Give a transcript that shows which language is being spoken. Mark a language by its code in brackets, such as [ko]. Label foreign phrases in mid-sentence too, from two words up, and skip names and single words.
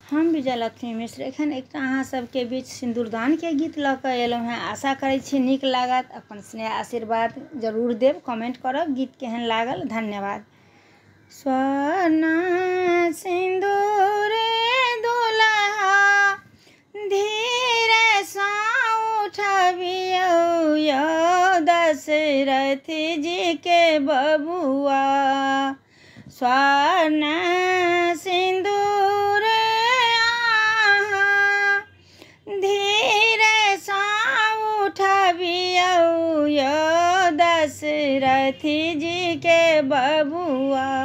[mai] हम विजयलक्ष्मी मिश्र एखन एकटा अहाँ सबके बीच सिंदूरदान के गीत लऽ कऽ एलहुँ हैं। आशा करै छी नीक लागत। अपन स्नेह आशीर्वाद जरूर देब, कमेंट करब गीत केहन लागल। धन्यवाद। स्वर्ण सिंदूर दुल्हा धीरे सा उठबियौ यौ दशरथ जी के बबुआ। स्वर्ण सिंदूर धीरे सा उठबियौ यौ दशरथ जी के बबुआ।